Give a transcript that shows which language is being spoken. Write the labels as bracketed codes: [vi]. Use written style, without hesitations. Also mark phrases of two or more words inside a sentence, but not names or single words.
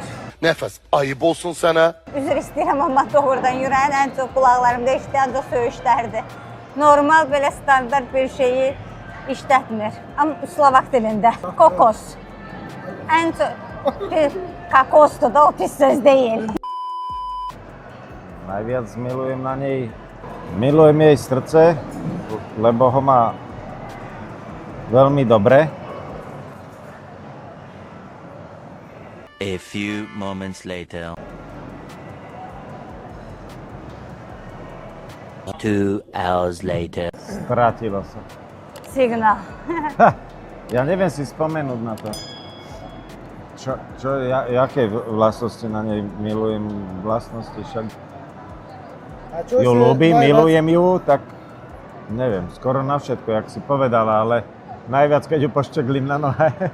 [az] Nefes ayıp olsun sana. Üzr istəyirəm, amma doğrudan Yurayın ən çox qulaqlarımda eşitdiyi ancaq söyüşlərdir. Normal belə standart bir şeyi işlətmir. Amma Slovak dilində. Kokos. Ən çox kakosdur da, o pis söz deyil. [sk] Najviac milujem na nej, milujem jej srdce, lebo ho má veľmi dobre. [en] A few moments later. 2 hours later. [sk] Strátilo sa. Signál. Ja neviem si spomenúť na to. Jaké vlastnosti na nej milujem? Vlastnosti však A čo ju si ľúbim, najviac- milujem ju, tak neviem, skoro na všetko, jak si povedala, ale najviac, keď ju poščeklím na nohe.